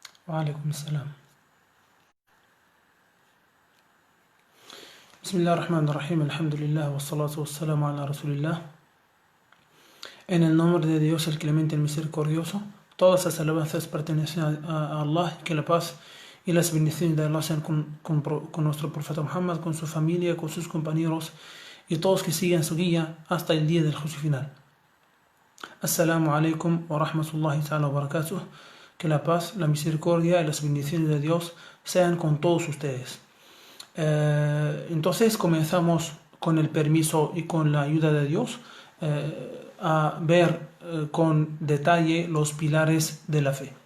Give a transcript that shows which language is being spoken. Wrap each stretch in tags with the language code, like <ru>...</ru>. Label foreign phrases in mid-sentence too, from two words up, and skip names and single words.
<ar>وعليكم السلام. بسم الله الرحمن الرحيم. الحمد لله والصلاة والسلام على رسول الله.</ar> <es>En el nombre de Dios, el clemente, el misericordioso, todas las alabanzas pertenecen a Allah, que la paz y las bendiciones de Allah sean con nuestro profeta Muhammad, con su familia, con sus compañeros y todos que siguen su guía hasta el día del juicio final.</es> <ar>السلام عليكم ورحمة الله تعالى وبركاته.</ar> <es>Que la paz, la misericordia y las bendiciones de Dios sean con todos ustedes. Entonces comenzamos con el permiso y con la ayuda de Dios a ver con detalle los pilares de la fe.</es>